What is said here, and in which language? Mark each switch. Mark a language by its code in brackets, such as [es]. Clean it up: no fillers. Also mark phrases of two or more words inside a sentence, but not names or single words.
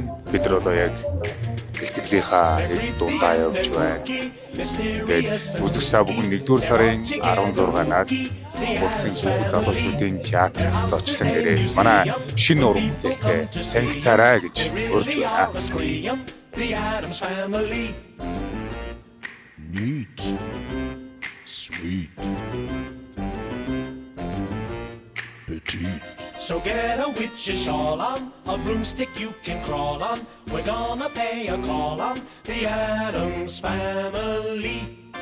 [mn] Бид нар одоо яг бэлтгэлийнхаа дундаа явж байна. Тэгээд үзэгч та бүхэн 1-р сарын 16-наас улсын хүүхэд залуучуудын театрт зочлон ирээ. Манай шинэ уран бүтээлтэй танилцаарай гэж урьж байна. [en] The Addams Family. Neat, sweet, petite. So get a witch's shawl on, a broomstick you can crawl on. We're gonna pay a call on the Addams Family.